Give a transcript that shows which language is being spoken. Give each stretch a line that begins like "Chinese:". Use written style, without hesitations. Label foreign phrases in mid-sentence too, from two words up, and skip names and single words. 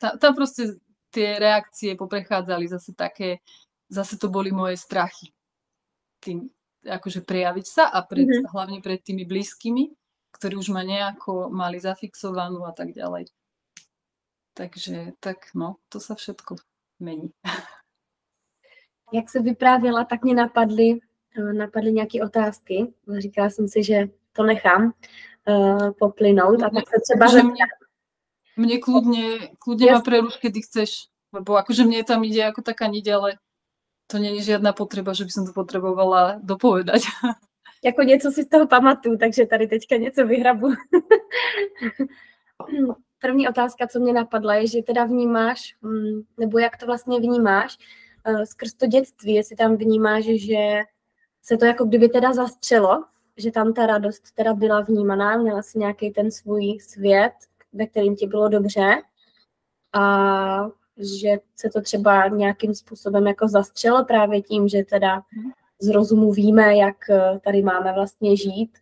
Slovak: Tam proste tie reakcie poprechádzali zase to boli moje strachy. Tým akože prejaviť sa a hlavne pred tými blízkymi, ktorí už ma nejako mali zafixovanú a tak ďalej. Takže tak no, to sa všetko mení.
Czech: Jak se vyprávěla, tak mě napadly nějaké otázky. Říkala jsem si, že to nechám poplynout a tak se třeba...
Slovak: Mne kľudne ma preruš, kedy chceš, lebo akože mne tam ide ako taká niť, ale to nie je žiadna potreba, že by som to potrebovala dopovedať.
Czech: Jako něco si z toho pamatuju, takže tady teďka něco vyhrabu. První otázka, co mě napadla, je, že teda vnímáš, nebo jak to vlastně vnímáš, skrz to dětství, jestli tam vnímáš, že se to jako kdyby teda zastřelo, že tam ta radost teda byla vnímaná, měla si nějaký ten svůj svět, ve kterým ti bylo dobře a že se to třeba nějakým způsobem jako zastřelo právě tím, že teda z rozumu víme, jak tady máme vlastně žít.